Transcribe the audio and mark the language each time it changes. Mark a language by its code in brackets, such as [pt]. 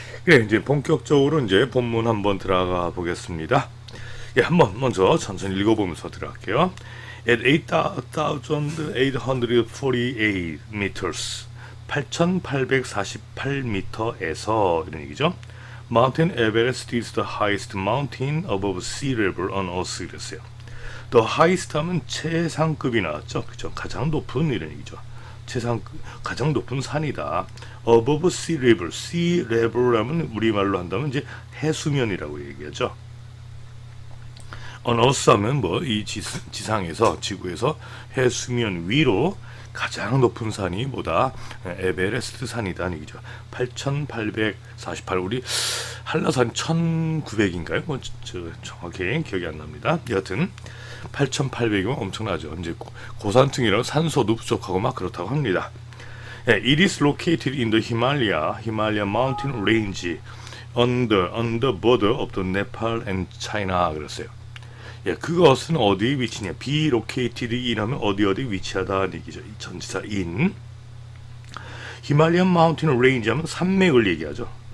[ko] 예, 이제 본격적으로 이제 본문 한번 들어가 보겠습니다. 예, 한번 먼저 천천히 읽어보면서 들어갈게요. [en] At 8,848 meters, [ko] 8,848m에서 이런 얘기죠. [en] Mountain Everest is the highest mountain above sea level on Earth [ko] 이랬어요. [en] The highest [ko] 하면 최상급이 나왔죠. 그죠? 가장 높은 이런 얘기죠. 가장 높은 산이다. [en] Above sea level, sea level [ko] 하면 우리말로 한다면 이제 해수면이라고 얘기하죠. [en] On Earth [ko] 하면 뭐 이 지상에서 지구에서 해수면 위로 가장 높은 산이 뭐다? 에베레스트 산이다 얘기죠. 8,848 우리 한라산 1,900인가요? 뭐 정확히 기억이 안 납니다. 여하튼 8,800이면 엄청나죠. 이제 고산층이라 산소도 부족하고 막 그렇다고 합니다. [en] It is located in the Himalaya mountain range on the border of the Nepal and China [ko] 그랬어요. 예, 그것은 어디에 위치냐? [en] be located in [ko] 하면 어디 위치하다 얘기죠. 전치사 in. [en] Himalayan mountain range [ko] 하면 산맥을 얘기하죠.